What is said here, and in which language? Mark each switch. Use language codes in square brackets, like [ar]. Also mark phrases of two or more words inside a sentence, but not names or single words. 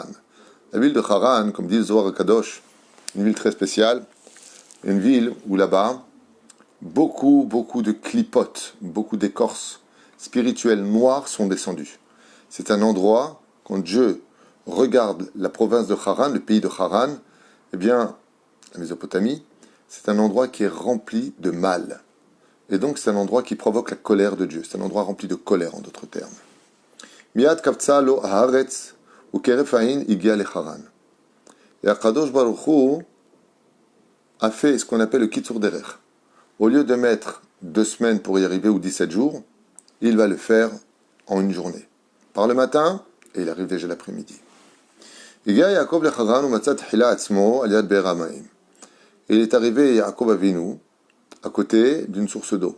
[fr] La ville de Haran, comme dit le Zohar Kadosh, une ville très spéciale, une ville où là-bas, beaucoup de clipotes, beaucoup d'écorces spirituelles noires sont descendues. C'est un endroit, quand Dieu regarde la province de Haran, le pays de Haran, eh bien, la Mésopotamie, c'est un endroit qui est rempli de mal. Et donc, c'est un endroit qui provoque la colère de Dieu. C'est un endroit rempli de colère, en d'autres termes. [he] מיד קפצה לו הארץ וכהרף עין הגיע לחרן. [fr] Et [he] הקדוש ברוך הוא [fr] a fait ce qu'on appelle le [he] קיצור דרך. [fr] Au lieu de mettre 2 semaines pour y arriver ou 17 jours, il va le faire en une journée. Par le matin, et il arrive déjà l'après-midi. Il est arrivé Yaakov Avinu à côté d'une source d'eau.